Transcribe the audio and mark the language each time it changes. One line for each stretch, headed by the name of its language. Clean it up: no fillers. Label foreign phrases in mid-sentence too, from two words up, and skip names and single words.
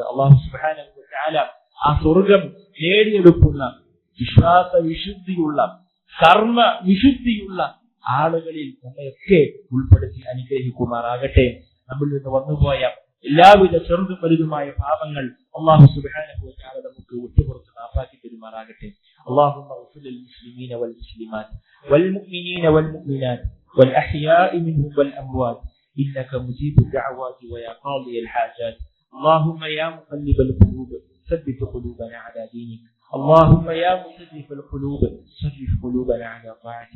Arabic: الله سبحانه وتعالى
Malayalam: ആ സ്വർഗം നേടിയെടുക്കുന്ന വിശ്വാസ വിശുദ്ധിയുള്ള കർമ്മ വിശുദ്ധിയുള്ള ആളുകളിൽ നമ്മയൊക്കെ ഉൾപ്പെടുത്തി അനുഗ്രഹിക്കുമാറാകട്ടെ. നമ്മിൽ നിന്ന് വന്നുപോയ എല്ലാവിധ ചെറുതും വലുതുമായ പാപങ്ങൾ
Arabic: الله سبحانه وتعالى
Malayalam: നമുക്ക് വിട്ടുപുറത്ത് മാപ്പാക്കി തരുമാറാകട്ടെ.
Arabic: اللهم اغفر للمسلمين والمسلمات والمؤمنين والمؤمنات والأحياء منهم والأموات إنك مجيب الدعوات ويا قاضي الحاجات. اللهم يا مقلب القلوب ثبت قلوبنا على دينك. اللهم يا مصرف القلوب صرف قلوبنا على طاعتك.